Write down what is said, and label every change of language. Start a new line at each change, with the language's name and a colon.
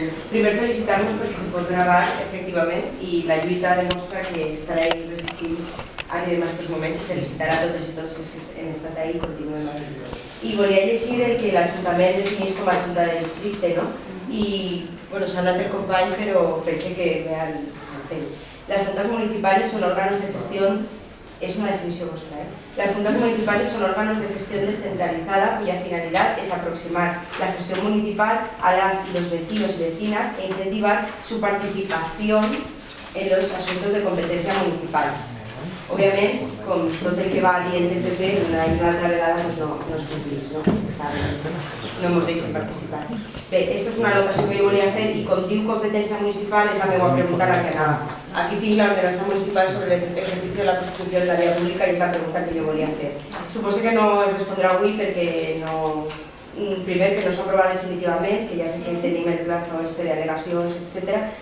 Catalan: Primer felicitar-nos perquè se pot gravar, efectivament, i la lluita demostra que estarà ahí resistint. Arribem a aquests moments i felicitar a totes i tots els que hem estat ahí i continuem ahí. I volia llegir el que l'Ajuntament defineix com a Junta de Districte, no? I, bueno, s'ha anat el company, però pense que real.
Spanish: Las juntas municipales son órganos de gestión. Es una definición vuestra, ¿eh? Las juntas municipales son órganos de gestión descentralizada cuya finalidad es aproximar la gestión municipal a las y los vecinos y vecinas e incentivar su participación en los asuntos de competencia municipal. Obviamente, con todo
Catalan: el que va dient el PP, una y una altra vegada pues no es complís, ¿no? No hemos deixat participar. Bé, esta és una anotació que jo volia fer i com diu competència municipal és la meva pregunta la que anava. Aquí tinc la ordenança municipal sobre
Spanish: el ejercicio de la construcción de la vía pública
Catalan: i és la pregunta que jo volia fer. Suposo que no es respondrà avui perquè no... Primer, que no s'ha aprovat definitivament, que ja sé que tenim el plazo de al·legacions, etc.